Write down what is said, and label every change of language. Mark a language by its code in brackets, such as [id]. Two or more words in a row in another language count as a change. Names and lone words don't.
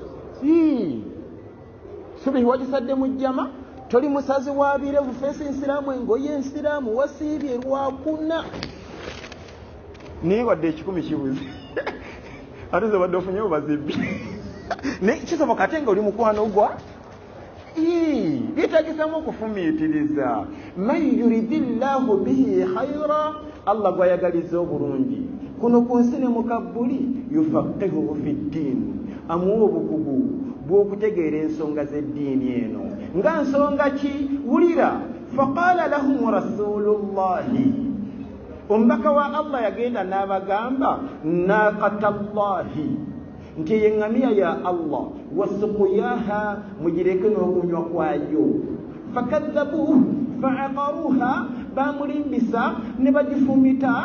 [lg] Subihi wagisadde mu jjama toli musazi wa birevu feesi nsiraamu engoye ensiraamu wasiibye lwakuna naye wadde 10 kibuze ate zobadde ofunyewo bazibbi. Kisoboka ate nga oli mukwano gwa byetagisamu okufumiitiriza. [ar] من يرد الله به خيرا. [lg] Allah gwayagaliza obulungi kuno ku nsi ne mukabbuli [ar] يفقهه في الدين. [lg] amuwa obukugu bw'okutegeera ensonga z'eddiini eno. nga nsonga ki? wulira. [ar] فقال لهم رسول الله. [lg] omubaka wa Allah yagenda n'abagamba naqatallahi nti yeŋŋamiya ya Allah wasukuyaha mugireke n'okunywa kwayo. [ar] فكذبوه فعقروها [lg] bamulimbisa ne bagifumita.